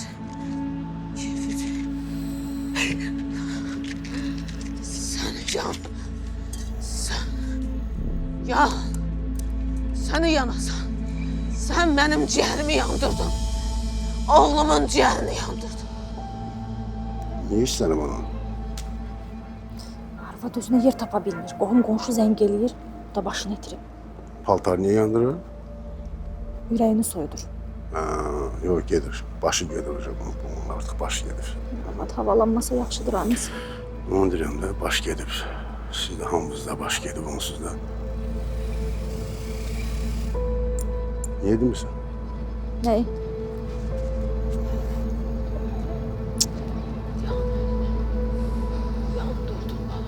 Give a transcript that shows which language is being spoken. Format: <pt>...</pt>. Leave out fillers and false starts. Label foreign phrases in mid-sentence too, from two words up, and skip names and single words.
<tr>Kibriti. Sen yan. Sen yan. Seni yanasan. Sen benim ciğerimi yandırdın. Oğlumun ciğerini yandırdın.</tr> <az>Ne istənim onu? Arvad özünə yer tapa bilmir. Qohum qonşu zəng eləyir, o da başını itirib. Paltar niye yandırır? Ürəyini soyudur.</az> <tr>Ha, yok gelir. Başı gelir hocam. Bunun artık başı gelir.</tr> <az>Arvad havalanmasa yaxşıdır annesi. Onu deyirəm də baş gedib. Siz də hamınızda baş gedib onsuz da. Niye demirsən? Nəyi?</az> <tr>Yandırdın bana.</tr>